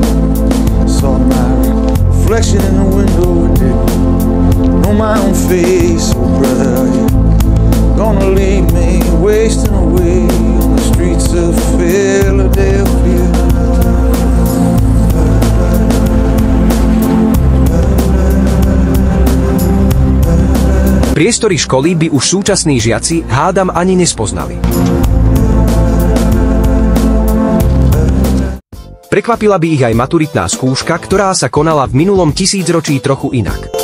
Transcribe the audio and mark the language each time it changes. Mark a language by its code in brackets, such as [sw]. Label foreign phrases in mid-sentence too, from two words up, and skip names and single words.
[en] Saw my reflection in the window and didn't know my own face. Oh brother, are you gonna leave me wasting away on the streets of Philadelphia? [sk] Priestory školy by už súčasní žiaci hádam ani nespoznali. Prekvapila by ich aj maturitná skúška, ktorá sa konala v minulom tisícročí trochu inak.